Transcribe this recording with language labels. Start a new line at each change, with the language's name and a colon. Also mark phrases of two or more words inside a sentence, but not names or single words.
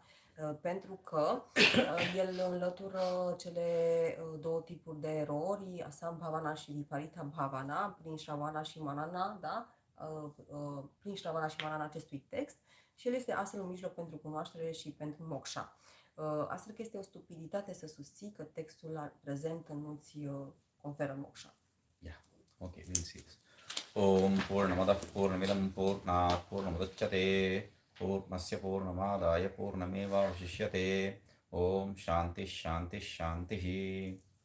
Romanian: Pentru că el înlătură cele două tipuri de erori, Asambhavana și
Sanskrit: Viparita Bhavana,
Romanian: prin Shravana și Manana, da? Prin Shravana și Manana acestui text, și el este astfel un mijloc pentru cunoaștere și pentru moksha. Astfel că este o stupiditate să susții că textul prezent nu-ți conferă moksha.
English: Yeah. Okay, we'll see this.
Sanskrit: Om Purnamadah Purnamidam Purnat Purnamudachyate Purnasya Purnamadaya Purnameva Vashishyate Om Shanti Shanti Shanti